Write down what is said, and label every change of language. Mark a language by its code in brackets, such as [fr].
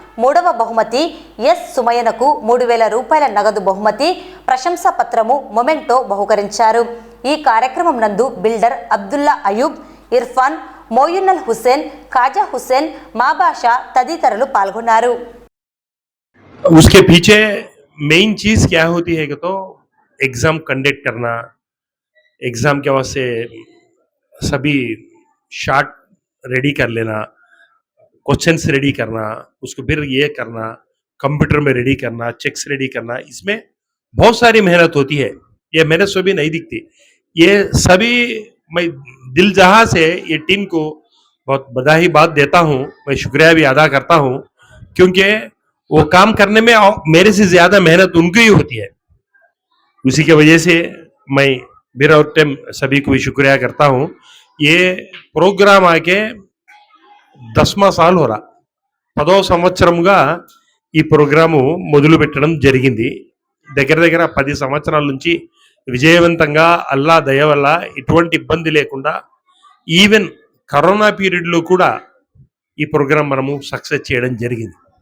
[te] మూడవ బహుమతి ఎస్ సుమయనకు 3,000 రూపాయల నగదు బహుమతి, ప్రశంసా పత్రము, మొమెంటో బహుకరించారు. ఈ కార్యక్రమం నందు బిల్డర్ అబ్దుల్లా అయూబ్, ఇర్ఫాన్, మోయున్నల్ హుసేన్, కాజా హుసేన్, మాబాషా తదితరులు పాల్గొన్నారు. [hi] उसके पीछे मेन चीज क्या होती है कि तो एग्जाम कंडक्ट करना, एग्जाम के वास्ते सभी शार्ट रेडी कर लेना, क्वेश्चंस रेडी करना, उसको फिर ये करना, कंप्यूटर में रेडी करना, चेक्स रेडी करना, इसमें बहुत सारी मेहनत होती है. ये मेहनत सभी नहीं दिखती. ये सभी मैं दिल जहां से ये टीम को बहुत बधाईबाद देता हूं. मैं शुक्रिया भी अदा करता हूं क्योंकि वो काम करने में मेरे से ज्यादा मेहनत उनकी ही होती है. उसी की वजह से मैं मेरा और टीम सभी को भी शुक्रिया करता हूं. ये प्रोग्राम आके 10वां साल हो रहा. [te] 10వ సంవత్సరంగా ఈ ప్రోగ్రాము మొదలు పెట్టడం జరిగింది. దగ్గర దగ్గర 10 సంవత్సరాల నుంచి విజయవంతంగా అల్లా దయ వల్ల ఎటువంటి ఇబ్బంది లేకుండా ఈవెన్ కరోనా పీరియడ్లో కూడా ఈ ప్రోగ్రాం మనము సక్సెస్ చేయడం జరిగింది.